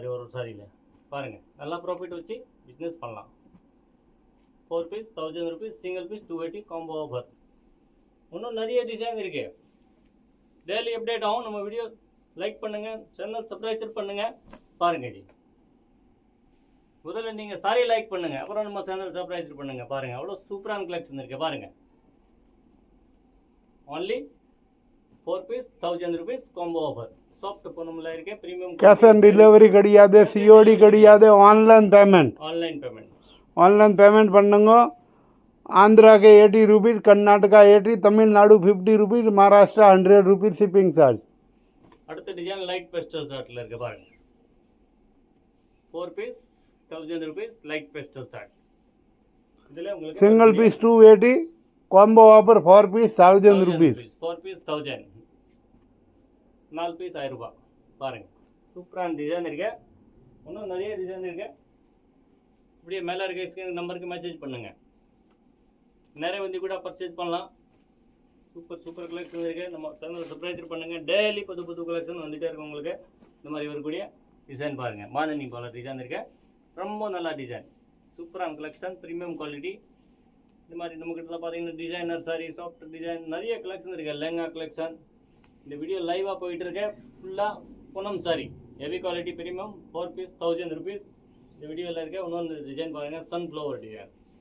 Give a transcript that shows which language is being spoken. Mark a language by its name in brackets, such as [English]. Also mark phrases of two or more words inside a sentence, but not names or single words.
[Tamil] மாதிரி ஒரு சாரியில் பாருங்கள் நல்லா ப்ராஃபிட் வச்சு பிஸ்னஸ் பண்ணலாம் [English] 4 piece 1000 rupees single piece 280 combo offer [Tamil] இன்னும் நிறைய டிசைன் இருக்கு [English] daily update [Tamil] ஆகும் நம்ம [English] video like [Tamil] பண்ணுங்கள் [English] channel subscribe [Tamil] பண்ணுங்கள் பாருங்கள் ஜி முதல்ல நீங்கள் [English] saree like [Tamil] பண்ணுங்கள் அப்புறம் நம்ம [English] channel subscribe [Tamil] பண்ணுங்கள் பாருங்கள் அவ்வளோ சூப்பரான கலெக்ஷன் இருக்குது பாருங்கள் [English] only 4 piece 1000 rupees combo offer soft [Tamil] பூனம்ல இருக்க பிரீமியம் [English] cash on delivery [Tamil] கிடையாது சிஓடி கிடையாது ஆன்லைன் பேமெண்ட் பண்ணுங்க [English] Andhra ke 80 rupees Karnataka 80 Tamil Nadu 50 rupees Maharashtra 100 rupees shipping charge [Tamil] அடுத்த [English] design light pastel [Tamil] ஷார்ட்ல இருக்கு பாருங்க [English] 4 piece 1000 rupees light pastel short [Tamil] இதுல உங்களுக்கு [English] single piece 280 combo offer 4 piece 1000 rupees 4 piece 1000 4 piece 1000 [Tamil] ரூபாய் பாருங்க சூப்பரான டிசைன் இருக்கு இன்னும் நிறைய டிசைன் இருக்கு இப்படியே மேலே இருக்க ஸ்கிரீன் நம்பருக்கு மெசேஜ் பண்ணுங்க நிறைய வந்து கூட பர்ச்சேஸ் பண்ணலாம் [English] super collection [Tamil] இருக்கு நம்ம [English] channel subscribe [Tamil] பண்ணுங்க டெய்லி புது கலெக்ஷன் வந்துட்டே இருக்கும் உங்களுக்கு இந்த மாதிரி வரக்கூடிய டிசைன் பாருங்க மாதனி போல டிசைன் இருக்கு ரொம்ப நல்லா டிசைன் சூப்பரான [English] collection premium quality [Tamil] இந்த மாதிரி நம்மக்கிட்ட பார்த்தீங்கன்னா [English] designer saree soft design [Tamil] நிறைய கலெக்ஷன் இருக்கு லெங்கா கலெக்ஷன் இந்த வீடியோ லைவாக போயிட்டு இருக்கு ஃபுல்லாக பூனம் [English] saree heavy quality premium 4 piece 1000 rupees [Tamil] இந்த வீடியோவில் இருக்க இன்னொன்று டிசைன் பாருங்க [English] sunflower design